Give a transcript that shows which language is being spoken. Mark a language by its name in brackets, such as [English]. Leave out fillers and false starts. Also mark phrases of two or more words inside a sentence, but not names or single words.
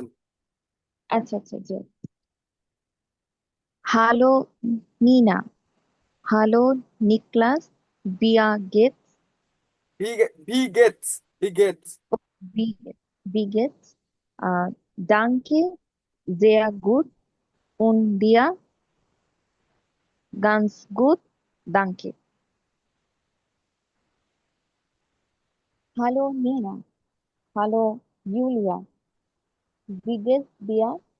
[Bangla] আচ্ছা আচ্ছা জি। [German] Hallo Nina, hallo Niklas, wie geht's, wie geht's, wie geht's. wie wie geht's, danke, sehr gut und dir ganz gut, danke. Hallo Nina, hallo Julia, wie geht's dir?